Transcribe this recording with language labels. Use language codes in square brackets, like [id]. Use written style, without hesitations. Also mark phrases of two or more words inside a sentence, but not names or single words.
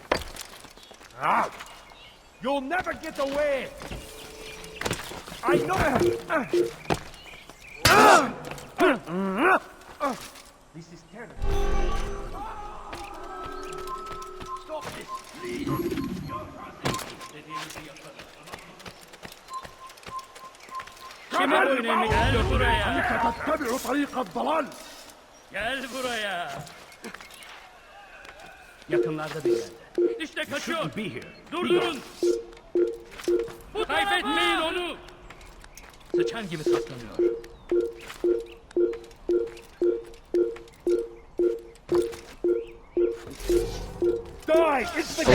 [en] Ah! You'll never get away! I know! This is terrible. Stop this, please! [tr] Kime boyun eğmek istiyor buraya? [ar] تتبع طريق الضلال! [tr] Gel buraya! Yakınlarda bir yerde. İşte kaçıyor! [en] Shouldn't be here. [tr] Durdurun! Kaybetmeyin onu! Sıçan gibi saklanıyor. [en] Die! It's the